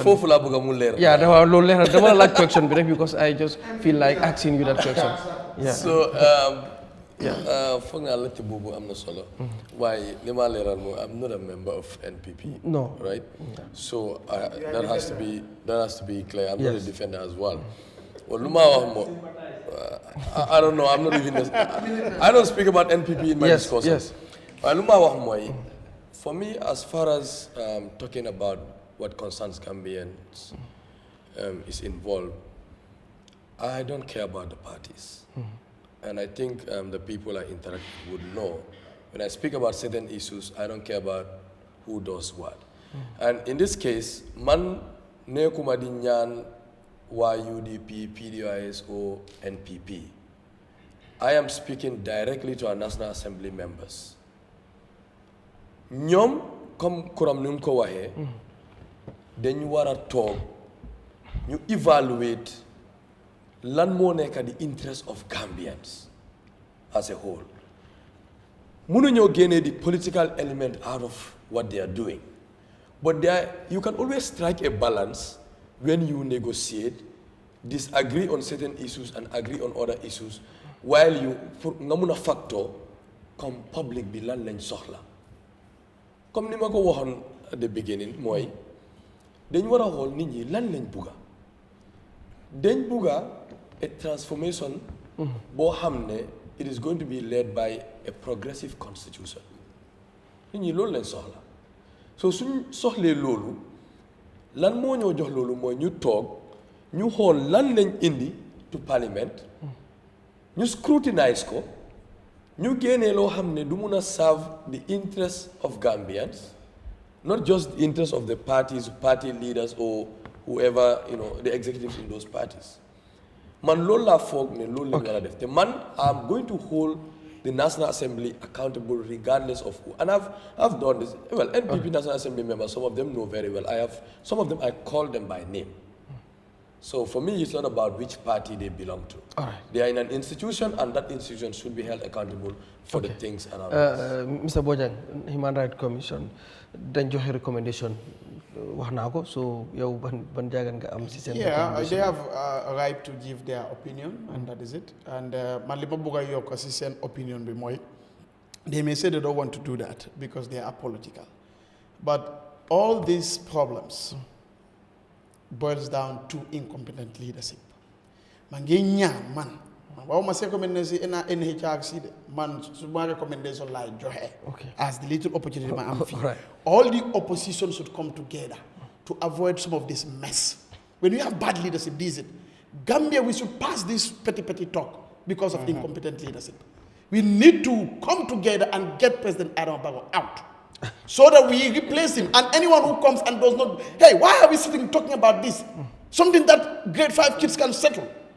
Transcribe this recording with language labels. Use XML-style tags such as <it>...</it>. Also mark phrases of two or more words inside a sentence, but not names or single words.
<wo>foofu laa bëgg mu leer yaa dafa loolu leer na dama la laaj question bi rek</wo> <en>because I just feel like asking you that question</en> <wo>so foog naa laajte boobu am na solo waaye li ma leeral mooy</wo> <en>I'm not a member of NPP no right so that has to be clear I'm not a defender as well</en> <wo>lu ma wax moo</wo> <en>I don't know I'm not even I don't speak about NPP in my discussion</en> <wo>waaye lu ma wax mooy</wo> <en>for me as far as talking about what concerns Gambians is involved I don't care about the parties and I think the people I interact with would know. When I speak about certain issues, I don't care about who does what. And in this case,</en> <wo>man nekuma di ñaan wa UDP, PDOIS or NPP.</wo> <en>I am speaking directly to our National Assembly members.</en> <wo>Ñom comme kuram num ko waxe dañu wara tok ñu evaluate lan moo nekk</wo> <en>the interest of Gambians as a whole.</en> <wo>Mënuñoo génnee</wo> <en>the political element out of what they are doing. But you can always strike a balance when you negotiate, disagree on certain issues and agree on other issues, while you</en> <wo>nga mun a factor comme public bi lan lañ soxla. Comme ni ma ko waxoon</wo> <en>at the beginning</en> <wo>mooy dañ war a xool nit ñi lan lañ bugga. Dañ bugga</wo> <en>a transformation</en> <wo>boo xam ne</wo> <en>it is going to be led by a progressive constitution</en> <wo>nit ñi loolu lañ soxla so suñ soxlee loolu lan moo ñoo jox loolu mooy ñu toog ñu xool lan lañ indi</wo> <en>to parliament ñu scrutinize ko</en> <wo>ñu génnee loo xam ne du mun a</wo> <en>serve the interest of Gambians not just the interest of the parties party leaders or whoever the executives in those parties</en> <wo>man loolu laa foog ne loolu lañ war a def te man</wo> <en>I'm going to hold the National Assembly accountable regardless of who and I've done this well NPP National Assembly members some of them know very well some of them I call them by name so for me it's not about which party they belong to they are in an institution and that institution should be held accountable for the things around Mr.</en> <wo>Bojang</wo> <en>Human Rights Commission</en> <wo>dañ joxe recommendation wax naa ko so yow ban jaagan nga am si seen</wo> <en>they have a right to give their opinion and that is it</en> <wo>and man li ma bëgg a yokk si seen</wo> <en>opinion bi mooy they may say they don't want to do that because they are apolitical but all these problems boils down to incompetent leadership</en> <wo>man ngi ñaan man waaw ma recommendé si NHRC de man su ma</wo> <en>recommendation</en> <wo>laay joxe</wo> <en>as the little opportunity</en> <wo>ma am fii</wo> <en>all the opposition should come together to avoid some of this mess when you have bad leadership this is it Gambia we should pass this petty talk because of incompetent leadership we need to come together and get President Adama Barrow out so that we replace him and anyone who comes and does not hey why are we sitting talking about this something that grade 5 kids can settle</en>